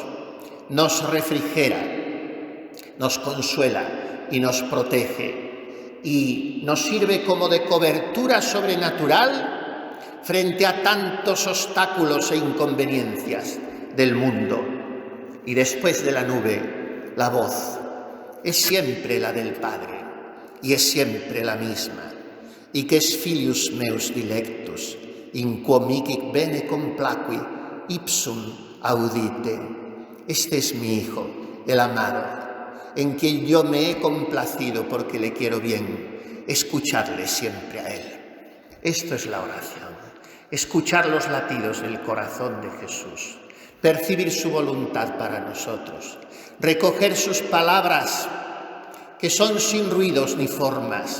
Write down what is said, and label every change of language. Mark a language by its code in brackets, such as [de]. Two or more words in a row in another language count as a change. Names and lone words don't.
[es] Nos refrigera, nos consuela y nos protege y nos sirve como de cobertura sobrenatural frente a tantos obstáculos e inconveniencias del mundo. Y después de la nube, la voz es siempre la del Padre y es siempre la misma. Y que es [la] filius meus dilectus, in quo mihi bene complaqui, ipsum audite. [es] Este es mi Hijo, el amado, en quien yo me he complacido porque le quiero bien. Escuchadle siempre a Él. Esto es la oración. Escuchar los latidos del corazón de Jesús. Percibir su voluntad para nosotros. Recoger sus palabras, que son sin ruidos ni formas.